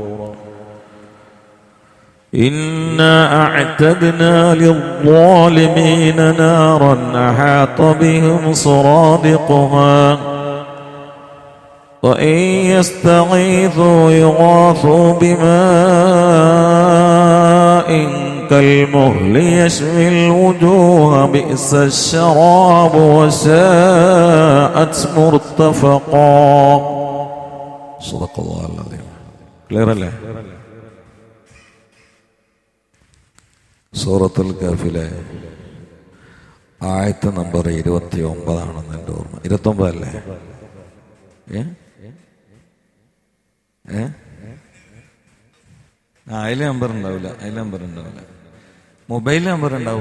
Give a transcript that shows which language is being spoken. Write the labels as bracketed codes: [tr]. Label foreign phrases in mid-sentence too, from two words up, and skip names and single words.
[ar] إنا أعتدنا للظالمين نارا أحاط بهم سرادقها وإن يستغيثوا يغاثوا بماء كالمهل يشوي الوجوه بئس الشراب وساءت مرتفقا. صدق الله العظيم. [ml] ക്ലിയർ അല്ലേ? സൂറത്തുൽ കഹ്ഫിലെ ആയത്ത് നമ്പർ 29 എൻ്റെ ഓർമ്മ. 29 അല്ലേ? അതിൽ നമ്പർ ഉണ്ടാവില്ല, [en] mobile number [ml] ഉണ്ടാവും.